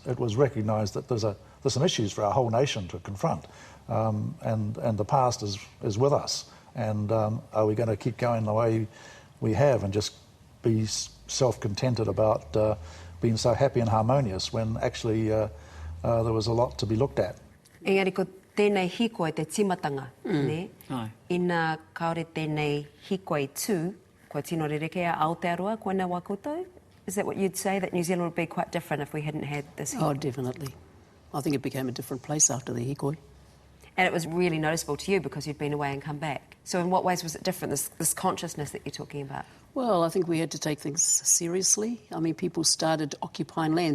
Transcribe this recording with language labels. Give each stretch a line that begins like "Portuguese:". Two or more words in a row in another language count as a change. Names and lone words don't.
English: It was recognised that there's some issues for our whole nation to confront, and the past is with us. And are we going to keep going the way we have and just be self-contented about being so happy and harmonious when actually there was a lot to be looked at?
Māori: Engari, ko tēnei hikoi te timatanga, ne? Ina kaore tēnei hikoi tū, ko tino rereke a Aotearoa, koina wā koutou?
English: Is that what you'd say, that New Zealand would be quite different if we hadn't had this hikoi? Oh, definitely. I think it became a different place after the hikoi. And it was really noticeable to you because you'd been away and come back. So in what ways was it different, this consciousness that you're talking about? Well, I think we had to take things seriously. I mean, people started occupying land.